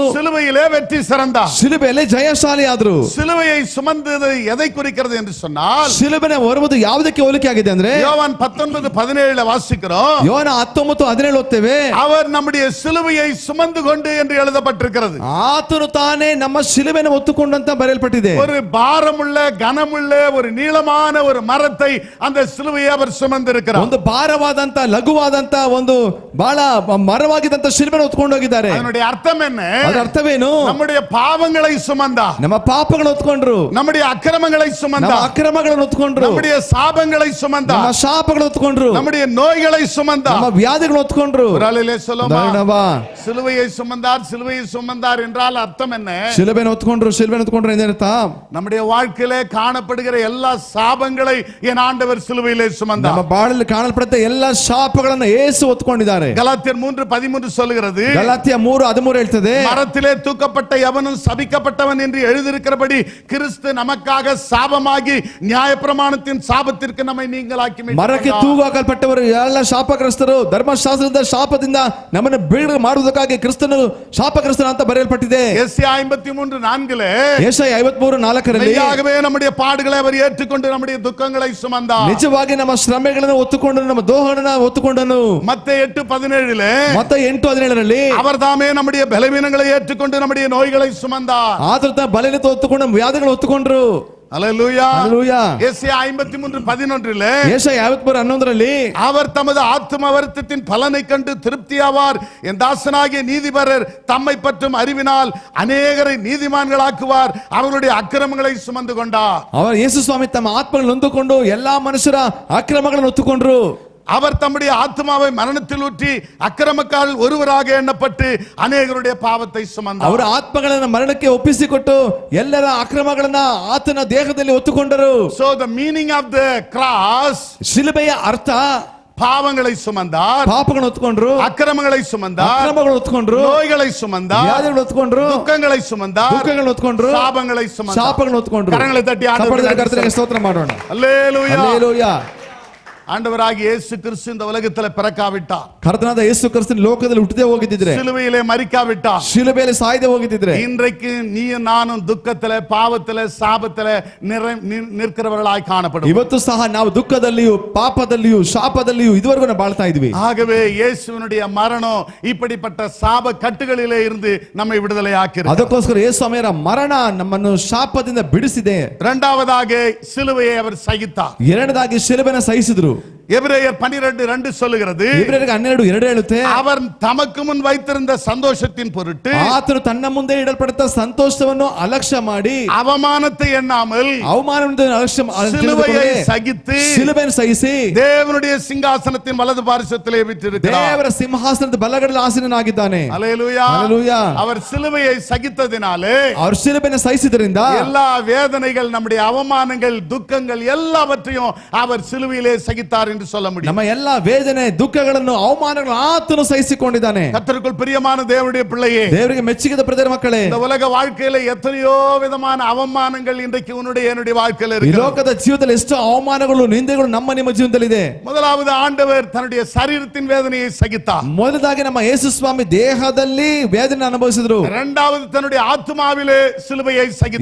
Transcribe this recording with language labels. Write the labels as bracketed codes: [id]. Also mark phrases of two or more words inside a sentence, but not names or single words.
[ta] சிலுவையிலே வெற்றி சிறந்தார். [kn] ಶಿಲುಬೆಯಲ್ಲಿ ಜಯಶಾಲಿ ಆದ್ರು. [ta] சிலுவையை சுமந்தது எதை குறிக்கிறது என்று சொன்னால், [kn] ಶಿಲುಬೆನ ಹೊರುವುದು ಯಾವುದಕ್ಕೆ ಹೋಲಿಕೆ ಆಗಿದೆ ಅಂದ್ರೆ [ta] யோவான் 19:17 வாசிக்கிறோம். [kn] ಯೋನ 19:17 ಓದ್ತೇವೆ. [ta] அவர் நம்முடைய சிலுவையை சுமந்து கொண்டு என்று எழுதப்பட்டிருக்கிறது. [kn] ಆತನು ತಾನೇ ನಮ್ಮ ಶಿಲುಬೆಯನ್ನು ಹೊತ್ತುಕೊಂಡು ಅಂತ ಬರೆಯಲ್ಪಟ್ಟಿದೆ. [ta] ஒரு பாரமுள்ள கனமுள்ள ஒரு நீளமான ஒரு மரத்தை அந்த சிலுவையை அவர் சுமந்திருக்கிறார். [kn] ಒಂದು ಭಾರವಾದಂತ ಲಘುವಾದಂತ ಒಂದು ಬಹಳ ಮರವಾಗಿದ್ದಂತ ಶಿಲುಬೆಯನ್ನು ಹೊತ್ತುಕೊಂಡು ಹೋಗಿದ್ದಾರೆ. [ta] அதனுடைய அர்த்தம் என்ன? [kn] ಅದರ ಅರ್ಥವೇನು? [ta] நம்முடைய பாவங்களை சுமந்தார், [kn] ನಮ್ಮ ಪಾಪಗಳನ್ನು ಹೊತ್ತುಕೊಂಡ್ರು, [ta] நம்முடைய அக்கிரமங்களை [kn] ನಮ್ಮ [ta] சுமந்தார், [kn] ಅಕ್ರಮಗಳನ್ನು ಹೊತ್ತುಕೊಂಡ್ರು, [ta] நம்முடைய சாபங்களை [kn] ನಮ್ಮ [ta] சுமந்தார், [kn] ಶಾಪಗಳನ್ನು ಹೊತ್ತುಕೊಂಡ್ರು, [ta] நம்முடைய நோய்களை சுமந்தார். [kn] ನಮ್ಮ ವ್ಯಾಧಿಗಳನ್ನು ಹೊತ್ತುಕೊಂಡ್ರು. ದಾರುಣವಾ. [ta] சிலுவையை சுமந்தார், சிலுவையை சுமந்தார் என்றால் அர்த்தம் என்ன? [kn] ಶಿಲುಬೆಯನ್ನು ಹೊತ್ತುಕೊಂಡ್ರು, ಶಿಲುಬೆಯನ್ನು ಹೊತ್ತುಕೊಂಡ್ರು ಏನರ್ಥ? [ta] நம்முடைய வாழ்க்கையிலே காணப்படுகிற எல்லா சாபங்களை என் ஆண்டவர் சிலுவையிலே [kn] ನಮ್ಮ [ta] சுமந்தார். [kn] ಬಾಳಲ್ಲಿ ಕಾಣಲ್ಪಡುತ್ತ ಎಲ್ಲ ಶಾಪಗಳನ್ನು ಯೇಸು ಹೊತ್ತುಕೊಂಡಿದ್ದಾರೆ. [ta] கலாத்தியர் 3:13 சொல்லுகிறது, [kn] ಗಲಾತ್ಯ 3:13 ಹೇಳ್ತದೆ, [ta] மரத்திலே தூக்கப்பட்ட எவனும் சபிக்கப்பட்டவன் என்று எழுதியிருக்கிறபடி கிறிஸ்து நமக்காக சாபமாகி நியாயப்பிரமாணத்தின் சாபத்திற்கு நம்மை நீங்களாக்கி [kn] ಮರಕ್ಕೆ ತೂಗು ಹಾಕಲ್ಪಟ್ಟವರು ಎಲ್ಲ ಶಾಪಗ್ರಸ್ತರು, ಧರ್ಮಶಾಸ್ತ್ರದ ಶಾಪದಿಂದ ನಮ್ಮನ್ನು ಬಿಡುಗಡೆ ಮಾಡುವುದಕ್ಕಾಗಿ ಕ್ರಿಸ್ತನು ಶಾಪಗ್ರಸ್ತನ ಅಂತ ಬರೆಯಲ್ಪಟ್ಟಿದೆ. [ta] எஸ்ஐயா 53:4 [kn] ಯೆಶಾಯ 53:4 [ta] மெய்யாகவே நம்முடைய பாடுகளை அவர் ஏற்றுக்கொண்டு நம்முடைய துக்கங்களை சுமந்தார். [kn] ನಿಜವಾಗಿ ನಮ್ಮ ಶ್ರಮೆಗಳನ್ನು ಹೊತ್ತುಕೊಂಡು ನಮ್ಮ ದೋಹಗಳನ್ನು ಹೊತ್ತುಕೊಂಡನು. [ta] மத்தேயு 8:17 [kn] ಮತ್ತೆ 8:17 [ta] அவர் தாமே நம்முடைய பலவீனங்களை ஏற்றுக்கொண்டு நம்முடைய நோய்களை சுமந்தார். [kn] ಆತನ ಬಲನ ಹೊತ್ತುಕೊಂಡು ನಮ್ಮ ವ್ಯಾಧಿಗಳನ್ನು ಹೊತ್ತುಕೊಂಡ್ರು. [ta] அல்லேலூயா. அல்லேலூயா. எஸ்ஐயா 53:11 [kn] ಯೆಶಾಯ 53:11 [ta] அவர் தமது ஆத்தும வருத்தத்தின் பலனை கண்டு திருப்தியாவார், என் தாசனாகிய நீதிபரர் தம்மை பற்றும் அறிவினால் அநேகரை நீதிமான்களாக்குவார், அவர்களுடைய அக்கிரமங்களை சுமந்து கொண்டார். [kn] ಅವರು ಯೇಸು ಸ್ವಾಮಿ ತಮ್ಮ ಆತ್ಮಗಳನ್ನು ಹೊಂದಿಕೊಂಡು ಎಲ್ಲಾ ಮನುಷ್ಯರ ಅಕ್ರಮಗಳನ್ನು ಹೊತ್ತುಕೊಂಡ್ರು. [ta] அவர் தம்முடைய ஆத்மாவை மரணத்தில் ஊற்றி அக்கிரமக்காரர் ஒருவராக எண்ணப்பட்டு அநேகருடைய பாவத்தை சுமந்தார். [kn] ಅವರ ಆತ್ಮಗಳನ್ನು ಮರಣಕ್ಕೆ ಒಪ್ಪಿಸಿಕೊಟ್ಟು ಎಲ್ಲರ ಅಕ್ರಮಗಳನ್ನ ಆತನ ದೇಹದಲ್ಲಿ ಹೊತ್ತುಕೊಂಡರು. [en] So the meaning of the cross, [kn] ಶಿಲುಬೆಯ ಅರ್ಥ [ta] பாவங்களை சுமந்தார், [kn] ಪಾಪಗಳನ್ನು ಹೊತ್ತುಕೊಂಡ್ರು, [ta] அக்கிரமங்களை சுமந்தார், [kn] ಅಕ್ರಮಗಳನ್ನು ಹೊತ್ತುಕೊಂಡ್ರು, [ta] நோய்களை சுமந்தார், [kn] ವ್ಯಾಧಿಗಳನ್ನು ಹೊತ್ತುಕೊಂಡ್ರು, [ta] துக்கங்களை சுமந்தார், [kn] ದುಃಖಗಳನ್ನು ಹೊತ್ತುಕೊಂಡ್ರು, [ta] சாபங்களை சுமந்தார். [kn] ಶಾಪಗಳನ್ನು ಹೊತ್ತುಕೊಂಡ್ರು. [ta] கரங்களை தட்டி [kn] ಕರ್ತನಿಗೆ ಸ್ತೋತ್ರ ಮಾಡೋಣ. [ta] அல்லேலூயா. [kn] ಹಲ್ಲೆಲೂಯಾ. [ta] ஆண்டவராகிய இயேசு கிறிஸ்து இந்த உலகத்தில் பிறக்காவிட்டார், [kn] ಕರ್ತನಾದ ಯೇಸು ಕ್ರಿಸ್ತನ ಲೋಕದಲ್ಲಿ ಹುಟ್ಟದೆ ಹೋಗಿದ್ದಿದ್ರೆ, [ta] சிலுவையிலே மரிக்காவிட்டார், [kn] ಶಿಲುಬೆಯಲ್ಲಿ ಸಾಯದೆ ಹೋಗಿದ್ದಿದ್ರೆ, [ta] இன்றைக்கு நீயும் நானும் துக்கத்திலே பாவத்திலே சாபத்திலே நிற்கிறவர்களாய் காணப்படும். [kn] ಇವತ್ತು ಸಹ ನಾವು ದುಃಖದಲ್ಲಿಯೂ ಪಾಪದಲ್ಲಿಯೂ ಶಾಪದಲ್ಲಿಯೂ ಇದುವರೆಗೂ ನಾವು ಬಾಳ್ತಾ ಇದ್ವಿ. [ta] ஆகவே இயேசுவினுடைய மரணம் இப்படிப்பட்ட சாப கட்டுகளிலே இருந்து நம்மை விடுதலை ஆக்கிறது. [kn] ಅದಕ್ಕೋಸ್ಕರ ಯೇಸು ಸ್ವಾಮಿಯವರ ಮರಣ ನಮ್ಮನ್ನು ಶಾಪದಿಂದ ಬಿಡಿಸಿದೆ. [ta] இரண்டாவதாக சிலுவையை அவர் சகித்தார். [kn] ಎರಡನೇದಾಗಿ ಶಿಲುಬೆಯನ್ನು ಸಹಿಸಿದ್ರು. [ta] எபிரேயர் 12:2 சொல்லுகிறது, [kn] ಇಬ್ರಿಯರಿಗೆ 12:2 ಹೇಳುತ್ತೆ, [ta] அவர் தமக்கு முன் வைத்திருந்த சந்தோஷத்தின் பொருட்டு [kn] ಆತನು ತನ್ನ ಮುಂದೆ ಇಡಲ್ಪಟ್ಟ ಸಂತೋಷವನ್ನು ಅಲಕ್ಷ್ಯ ಮಾಡಿ [ta] அவமானத்தை எண்ணாமல் [kn] ಅವಮಾನವನ್ನು ಅಲಕ್ಷ್ಯ [ta] சிலுவையை சகித்து [kn] ಶಿಲುಬೆಯನ್ನು ಸಹಿಸಿ [ta] தேவனுடைய சிங்காசனத்தின் வலது பார்சத்திலே வீற்றிருக்கிறார். [kn] ದೇವರ ಸಿಂಹಾಸನದ ಬಲಗಡೆಯಲ್ಲಿ ಆಸೀನನಾಗಿದ್ದಾನೆ. [ta] அல்லேலூயா. ஹல்லேலூயா. அவர் சிலுவையை சகித்ததினாலே [kn] ಅವರು ಶಿಲುಬೆಯನ್ನು ಸಹಿಸಿದ್ರಿಂದ [ta] எல்லா வேதனைகள், நம்முடைய அவமானங்கள், துக்கங்கள் எல்லாவற்றையும் அவர் சிலுவையிலே சகித்தார் என்று சொல்ல முடியும். [kn] ನಮ್ಮ ಎಲ್ಲಾ ವೇದನೆ ದುಃಖಗಳನ್ನು ಅವಮಾನಗಳನ್ನು ಆತನು ಸಹಿಸಿಕೊಂಡಿದ್ದಾನೆ. [ta] கர்த்தருக்குள் பிரியமான தேவனுடைய பிள்ளையே, [kn] ದೇವರಿಗೆ ಮೆಚ್ಚಿದ ಪ್ರಿಯರ ಮಕ್ಕಳೇ, [ta] இந்த உலக வாழ்க்கையில எத்தனையோ விதமான அவமானங்கள் இன்றைக்கு உன்னுடைய என்னுடைய வாழ்க்கையில [kn] ಈ [ta] இருக்கு. [kn] ಲೋಕದ ಜೀವಿತದಲ್ಲಿ ಎಷ್ಟು ಅವಮಾನಗಳು ನಿಂದೆಗಳು ನಮ್ಮ ನಿಮ್ಮ ಜೀವನದಲ್ಲಿದೆ. [ta] முதலாவது ஆண்டவர் தன்னுடைய சரீரத்தின் வேதனையை சகித்தார். [kn] ಮೊದಲದಾಗಿ ನಮ್ಮ ಯೇಸು ಸ್ವಾಮಿ ದೇಹದಲ್ಲಿ ವೇದನೆ ಅನುಭವಿಸಿದ್ರು. [ta] இரண்டாவது தன்னுடைய ஆத்துமாவிலே சிலுவையை சகித்தார்.